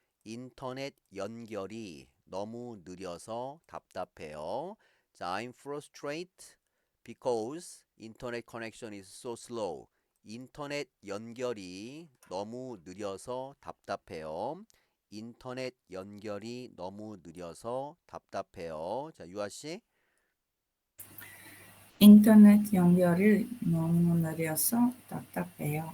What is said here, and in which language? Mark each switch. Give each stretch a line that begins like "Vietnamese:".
Korean: 인터넷 연결이 너무 느려서 답답해요.
English: 자, I'm frustrated because internet connection is so slow.
Korean: 인터넷 연결이 너무 느려서 답답해요. 인터넷 연결이 너무 느려서 답답해요. 자, 유아 씨. 인터넷 연결이 너무 느려서 답답해요.